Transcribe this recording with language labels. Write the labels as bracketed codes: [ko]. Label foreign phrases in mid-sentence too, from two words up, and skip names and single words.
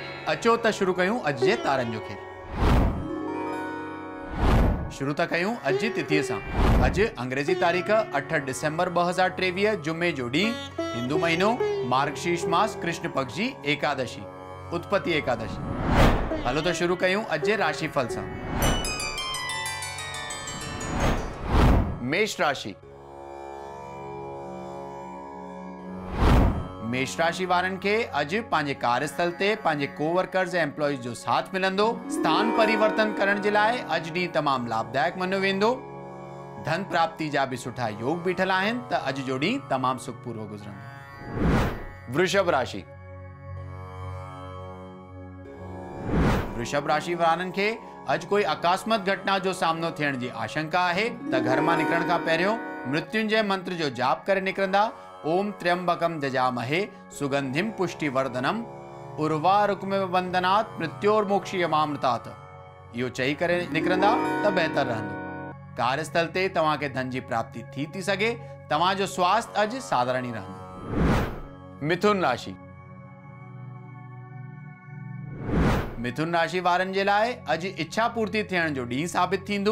[sd] अचो त शुरू कयूं अॼु जे तारनि जो खेल। शुरू था कयूं अॼु जी तिथीअ सां। अॼु अंग्रेजी तारीख़ 8 डिसेंबर 2023 जुमे जो ॾींहुं, हिंदू महीनो मार्गशीर्ष मास कृष्ण पक्ष जी एकादशी उत्पत्ति एकादशी। हलो तो शुरू कयूं अॼु जे राशिफल सां। मेष राशि। मेष राशि वारनि खे अॼु पंहिंजे कार्यस्थल ते पंहिंजे कोवर्कर्स ऐं एम्प्लॉइज जो साथ मिलंदो। स्थान परिवर्तन करण जे लाइ अॼु ॾींहुं तमामु लाभदायक मञियो वेंदो। धन प्राप्ति जा बि सुठा योग बीठल आहिनि त अॼु जो ॾींहुं तमामु सुखपूर्वक गुज़रंदो। वृषभ राशि। वृषभ राशि वारनि खे अॼु कोई अकस्मात घटना जो सामनो थियण जी आशंका आहे त घर मां निकिरण खां पहिरियों मृत्युंजय मंत्र जो जाप करे निकिरंदा। [sa] ओम त्र्यंबकम जजामहे सुगंधिम पुष्टिवर्धनम उर्वारुकमिव बंधनात् मृत्योर्मोक्षयमामृतात्। [sd] इहो चई करे निकिरंदा त बहितर रहंदो। कार्यस्थल ते तव्हां खे धन जी प्राप्ति थी सघे। तव्हां जो स्वास्थ्य अॼु साधारण ई रहंदो। मिथुन राशि। मिथुन राशि वारनि जे लाइ अॼु इच्छा पूर्ति थियण जो ॾींहुं साबित थींदो।